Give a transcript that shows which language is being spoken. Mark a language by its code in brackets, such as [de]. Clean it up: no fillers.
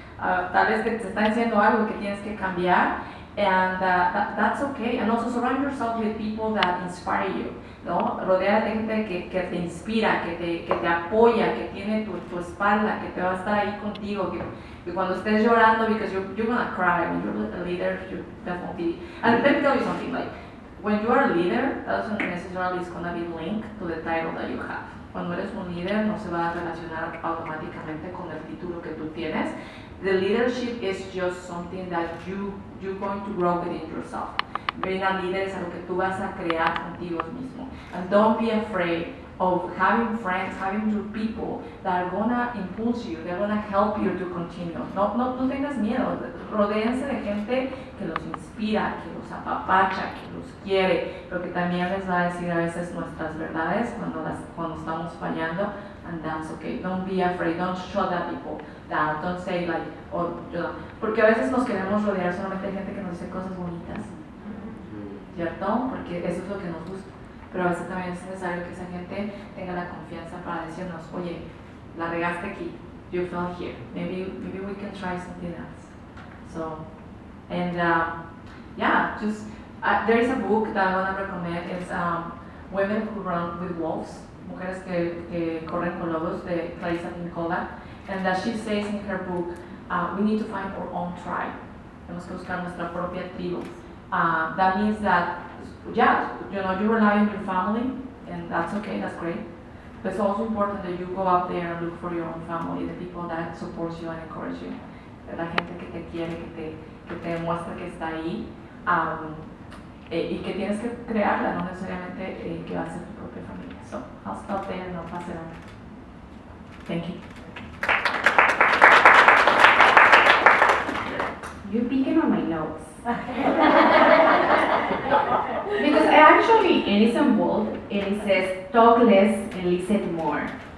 [es] Tal vez te están diciendo algo que tienes que cambiar, [en] and that's okay. And also surround yourself with people that inspire you, [es] ¿no? Rodéate de gente que te inspira, que te apoya, que tiene tu espalda, que te va a estar ahí contigo, que cuando estés llorando, [en] because you're gonna cry when you're a leader, you definitely. And let me tell you something, like when you are a leader, that doesn't necessarily is gonna be linked to the title that you have. [es] Cuando eres un líder, no se va a relacionar automáticamente con el título que tú tienes. [en] The leadership is just something that you're going to grow within yourself. Being a leader [es] es algo que tú vas a crear contigo mismo. [en] And don't be afraid of having friends, having your people that are gonna impulse you, they're gonna help you to continue. [es] No tengas miedo, rodéense de gente que los inspira, que los apapacha, que los quiere, pero que también les va a decir a veces nuestras verdades cuando estamos fallando, [en] and that's okay. Don't be afraid, don't shut that people down, don't say like, [es] porque a veces nos queremos rodear solamente de gente que nos dice cosas bonitas, ¿cierto? Porque eso es lo que nos gusta. Pero a veces también es necesario que esa gente tenga la confianza para decirnos, oye, la regaste aquí, [en] you fell here, maybe we can try something else. So, and just there is a book that I want to recommend. It's Women Who Run with Wolves, [es] Mujeres que corren con lobos, de [en] Clarissa Pinkola, and that she says in her book, we need to find our own tribe. [es] Tenemos que buscar nuestra propia tribu. [en] That means that, you rely on your family, and that's okay, that's great. But it's also important that you go out there and look for your own family, the people that support you and encourage you. [es] La gente que te quiere, que te demuestra que está ahí, y que tienes que crearla, no necesariamente que va a ser tu propia familia. [en] So, I'll stop there and I'll pass it on. Thank you. You're picking on my notes. Because actually, and it's in bold, and it says, talk less and listen more.